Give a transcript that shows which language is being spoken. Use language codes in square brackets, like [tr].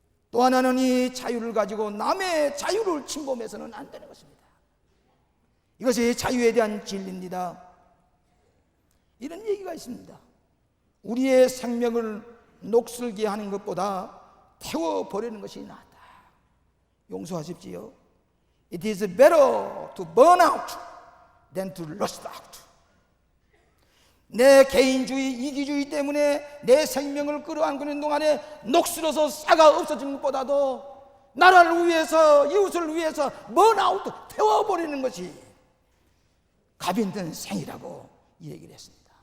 [ko] 또 하나는 이 자유를 가지고 남의 자유를 침범해서는 안 되는 것입니다. 이것이 자유에 대한 진리입니다. 이런 얘기가 있습니다. 우리의 생명을 녹슬게 하는 것보다 태워버리는 것이 낫다. 용서하십시오. [en] It is better to burn out than to lust out. [ko] 내 개인주의, 이기주의 때문에 내 생명을 끌어안고는 동안에 녹슬어서 싹아 없어지는 것보다도 나라를 위해서, 이웃을 위해서 번아웃, 태워버리는 것이 값 있는 생이라고 얘기를 했습니다.